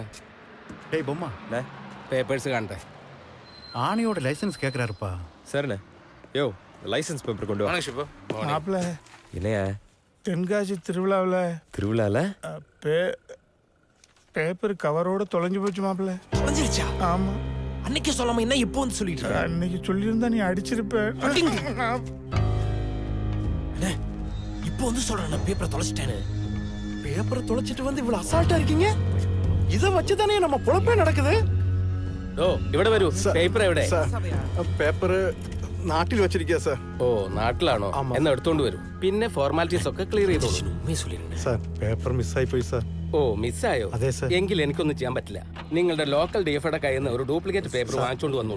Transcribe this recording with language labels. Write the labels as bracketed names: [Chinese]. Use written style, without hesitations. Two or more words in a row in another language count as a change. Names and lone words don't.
[Tamil] டேய் பொம்மா, [Malayalam] പേപ്പേഴ്സ് കാണട്ടെ. [Tamil] ஆணையோட லைசன்ஸ் கேட்குறாருப்பா. சரிண்ணே. யோ லைசன்ஸ் பேப்பர் கொண்டு வா. மாப்பிள்ள இல்லையா தென்காசி திருவிழாவில் பேப்பர் கவரோட தொலைஞ்சு போச்சு மாப்பிள்ள. தொலைஞ்சிருச்சா? ஆமா, அன்னைக்கு சொல்லாம என்ன இப்போ வந்து சொல்லிட்டு இருக்க? அன்னைக்கு சொல்லியிருந்தா நீ அடிச்சிருப்ப. அண்ணே, இப்போ வந்து சொல்றேன் பேப்பரை தொலைச்சிட்டேன்னு. பேப்பரை தொலைச்சிட்டு வந்து இவ்வளவு அசால்ட்டா இருக்கீங்க? இதை வச்சுதானே நம்ம பொழப்பே நடக்குது. [Malayalam] ഓ ഇവിടെ വരൂ. പേപ്പർ എവിടെ? പേപ്പർ നാട്ടിൽ വെച്ചിരിക്കുക സാർ. ഓ നാട്ടിലാണോ? എന്നാ എടുത്തോണ്ട് വരൂ. പിന്നെ ഫോർമാലിറ്റീസ് ഒക്കെ ക്ലിയർ ചെയ്തോളൂ. സാർ പേപ്പർ മിസ്സായി പോയി സാർ. ഓ മിസ്സായോ? അതെ സാർ. എങ്കിൽ എനിക്കൊന്നും ചെയ്യാൻ പറ്റില്ല. നിങ്ങളുടെ ലോക്കൽ ഡിഎഫ്ഒയുടെ കയ്യിൽ നിന്ന് ഒരു [English] duplicate paper [Malayalam] വാങ്ങിച്ചോണ്ട് വന്നോളൂ.